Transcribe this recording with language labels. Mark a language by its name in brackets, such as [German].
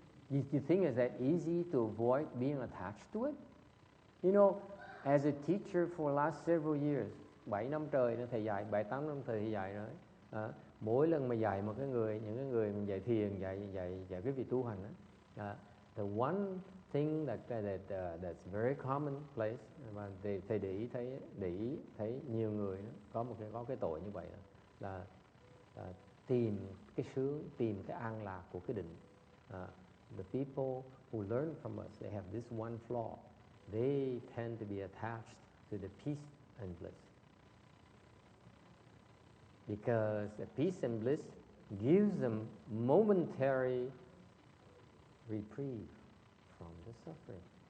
[English] You think is that easy to avoid being attached to it? You know, as a teacher for last several years, [Vietnamese] 7 năm trời nó thầy dạy, 7-8 năm thầy dạy rồi. Mỗi lần mà dạy một những cái người mình dạy thiền, dạy cái việc tu hành đó, [English] the one thing that's very commonplace [Vietnamese] mà thầy để ý thấy nhiều người đó, có cái tội như vậy là tìm cái sướng, tìm cái an lạc của cái định. [English] The people who learn from us, they have this one flaw. They tend to be attached to the peace and bliss. Because the peace and bliss gives them momentary reprieve from the suffering.